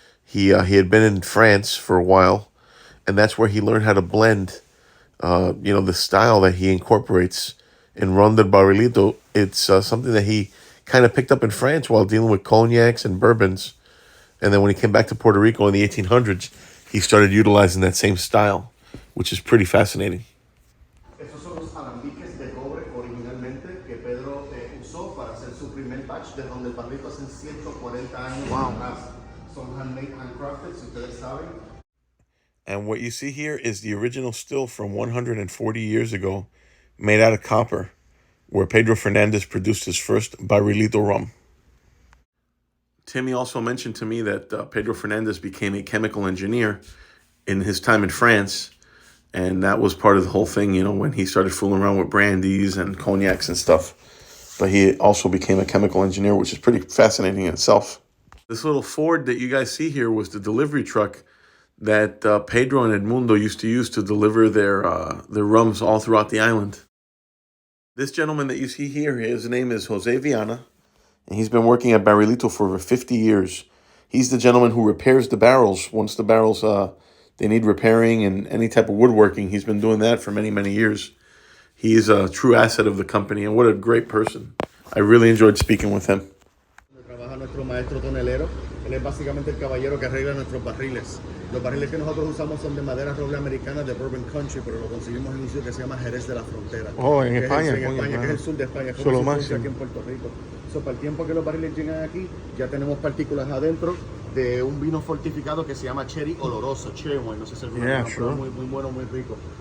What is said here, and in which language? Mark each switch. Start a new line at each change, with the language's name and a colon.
English: He had been in France for a while, and that's where he learned how to blend, the style that he incorporates in Ron del Barrilito. It's something that he kind of picked up in France while dealing with cognacs and bourbons. And then when he came back to Puerto Rico in the 1800s, he started utilizing that same style, which is pretty fascinating.
Spanish: Estos son los alambiques de cobre originalmente que Pedro usó para hacer su primer batch de donde el barrito hace 140 años atrás. Son
English: handmade, handcrafted,
Spanish: si ustedes saben.
English: And what you see here is the original still from 140 years ago, made out of copper, where Pedro Fernandez produced his first Barrilito rum. Timmy also mentioned to me that Pedro Fernandez became a chemical engineer in his time in France, and that was part of the whole thing, when he started fooling around with brandies and cognacs and stuff. But he also became a chemical engineer, which is pretty fascinating in itself. This little Ford that you guys see here was the delivery truck that Pedro and Edmundo used to use to deliver their rums all throughout the island. This gentleman that you see here, his name is Jose Viana, and he's been working at Barrilito for over 50 years. He's the gentleman who repairs the barrels. Once the barrels they need repairing and any type of woodworking, he's been doing that for many, many years. He is a true asset of the company, and what a great person. I really enjoyed speaking with him.
Spanish: Trabaja nuestro maestro tonelero. Él es básicamente el caballero que arregla nuestros barriles. Los barriles que nosotros usamos son de madera roble americana de Bourbon Country, pero lo conseguimos en un sitio que se llama Jerez de la Frontera. Oh, en España. En España, que es el sur de España, que es aquí en Puerto Rico. Para el tiempo que los barriles llegan aquí, ya tenemos partículas adentro de un vino fortificado que se llama Cherry Oloroso, Cherry Wine, no sé si el vino pero muy bueno, muy rico.